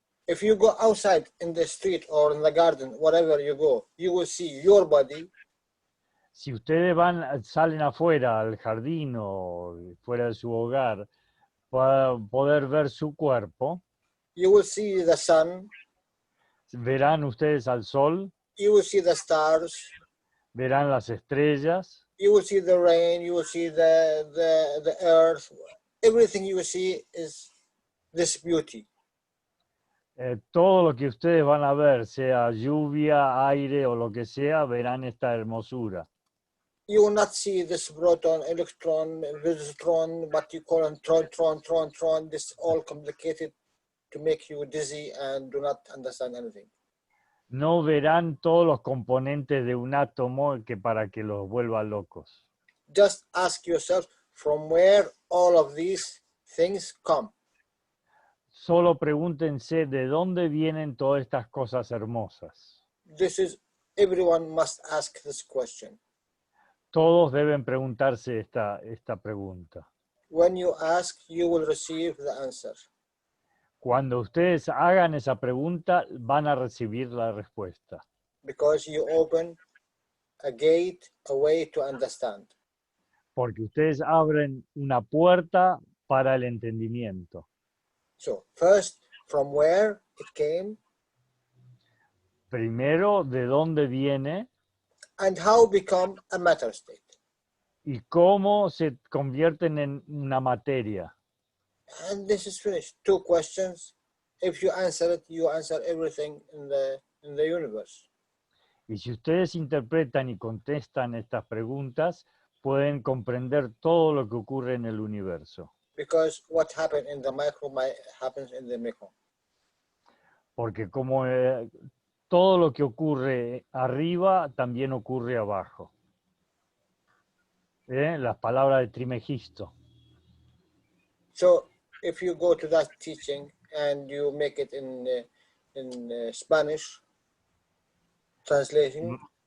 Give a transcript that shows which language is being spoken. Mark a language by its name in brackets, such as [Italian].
[English] If you go outside in the street or in the garden, wherever you go, you will see your body. [Spanish] Si ustedes salen afuera al jardín o fuera de su hogar, para poder ver su cuerpo. [English] You will see the sun. [Spanish] Verán ustedes al sol. [English] You will see the stars. [Spanish] Verán las estrellas. [English] You will see the rain. You will see the earth. Everything you will see is this beauty. [Spanish] Todo lo que ustedes van a ver, sea lluvia, aire o lo que sea, verán esta hermosura. [English] You will not see this proton, electron, positron, what you call tron. This all complicated to make you dizzy and do not understand anything. [Spanish] No verán todos los componentes de un átomo que para que los vuelva locos. [English] Just ask yourself from where all of these things come. [Spanish] Solo pregúntense de dónde vienen todas estas cosas hermosas. [English] Everyone must ask this question. [Spanish] Todos deben preguntarse esta pregunta. [English] When you ask, you will receive the answer. [Spanish] Cuando ustedes hagan esa pregunta, van a recibir la respuesta. [English] Because you open a gate, a way to understand. [Spanish] Porque ustedes abren una puerta para el entendimiento. [English] So, first, from where it came. [Spanish] Primero, de dónde viene. [English] And how become a matter state. [Spanish] Y cómo se convierten en una materia. [English] And this is finished. 2 questions. If you answer it, you answer everything in the universe. [Spanish] Y si ustedes interpretan y contestan estas preguntas, pueden comprender todo lo que ocurre en el universo. [English] Because what happened in the micro happens in the micro. [Spanish] Porque como todo lo que ocurre arriba, también ocurre abajo. Las palabras de Trimegisto. [English] So, if you go to that teaching and you make it in Spanish, translation.